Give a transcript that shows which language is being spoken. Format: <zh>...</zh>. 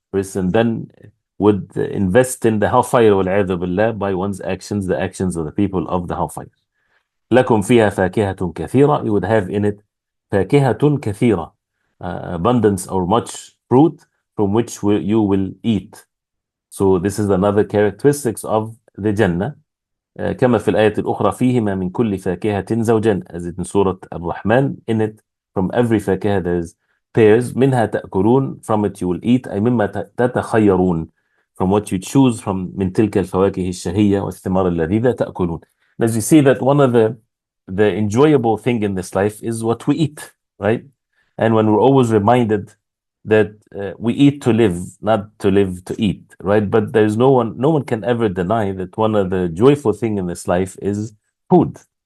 <en>Person then would invest in the hellfire wal-'iyadhu billah by one's actions, the actions of the people of the hellfire.</en> <ar>لكم فيها فاكهة كثيرة.</ar> <en>You would have in it</en> <ar>فاكهة كثيرة,</ar> <en>abundance or much fruit from which you will eat. So this is another characteristics of the Jannah.</en> <ar>كما في الآية الأخرى فيهما من كل فاكهة زوجان,</ar> <en>as in Surah Ar-Rahman. In it, from every فاكهة there is pairs.</en> <ar>منها تأكلون,</ar> <en>from it you will eat.</en> <ar>أي مما تتخيرون,</ar> <en>from what you choose from.</en> <ar>من تلك الفواكه الشهية والثمار اللذيذة تأكلون.</ar> <en>As you see that one of the enjoyable thing in this life is what we eat, right? And when we're always reminded that we eat to live, not to live to eat, right? But there's no one can ever deny that one of the joyful thing in this life is food.</en>